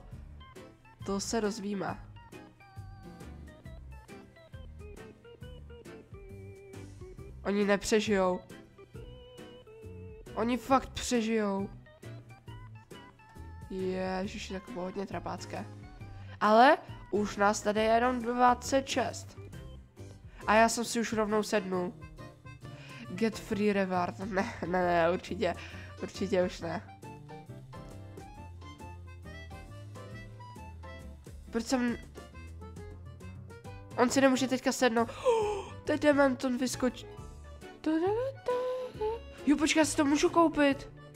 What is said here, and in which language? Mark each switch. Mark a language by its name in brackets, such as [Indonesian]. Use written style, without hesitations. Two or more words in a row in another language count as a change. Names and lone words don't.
[Czech] To se dozvíme. Oni nepřežijou. Oni fakt přežijou. Ježiši, tak bylo hodně trapácké. Ale už nás tady je jenom 26. A já jsem si už rovnou sednul. [English] Get free reward. [Czech] Ne, určitě už ne. Proč jsem... On si nemůže teďka sednout. To je dement, on vyskočí. Jo, počkej, já si to můžu koupit.